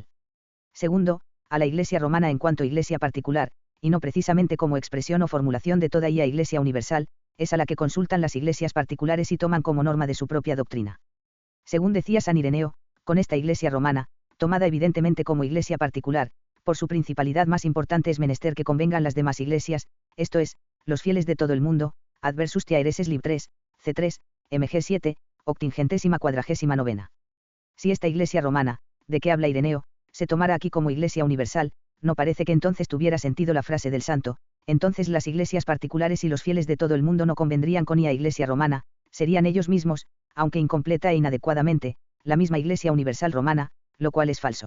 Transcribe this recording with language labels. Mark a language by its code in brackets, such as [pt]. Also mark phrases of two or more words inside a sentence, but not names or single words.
[es] Segundo, a la Iglesia romana en cuanto iglesia particular, y no precisamente como expresión o formulación de toda ella Iglesia universal, es a la que consultan las iglesias particulares y toman como norma de su propia doctrina. Según decía San Ireneo, con esta Iglesia romana, tomada evidentemente como iglesia particular, por su principalidad más importante es menester que convengan las demás iglesias, esto es, los fieles de todo el mundo, adversus tiaereses lib 3, C3, mg 7, octingentésima cuadragésima novena. Si esta iglesia romana, de que habla Ireneo, se tomara aquí como iglesia universal, no parece que entonces tuviera sentido la frase del santo, entonces las iglesias particulares y los fieles de todo el mundo no convendrían con la iglesia romana, serían ellos mismos, aunque incompleta e inadecuadamente, la misma iglesia universal romana, lo cual es falso.